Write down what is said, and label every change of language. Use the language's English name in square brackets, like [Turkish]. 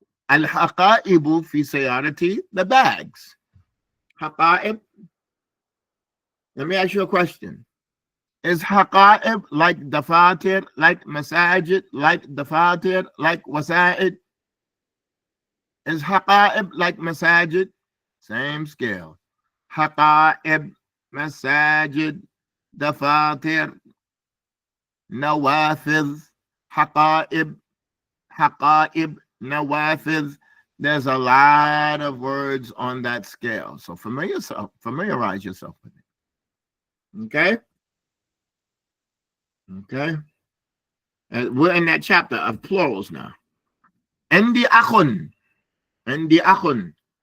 [Arabic] الحقائب في سيارتي. [English] The bags. [Arabic] حقائب. [English] Let me ask you a question. Is حقائب like دفاتر, like مساجد, like دفاتر, like وسائد? Is حقائب like مساجد? Same scale. [Arabic] حقائب, مساجد, دفاتر, نوافذ, حقائب, حقائب, nawafidh. [English] There's a lot of words on that scale. So familiarize yourself with it. Okay? Okay? We're in that chapter of plurals now. [Arabic] Endi akhun. Endi akhun.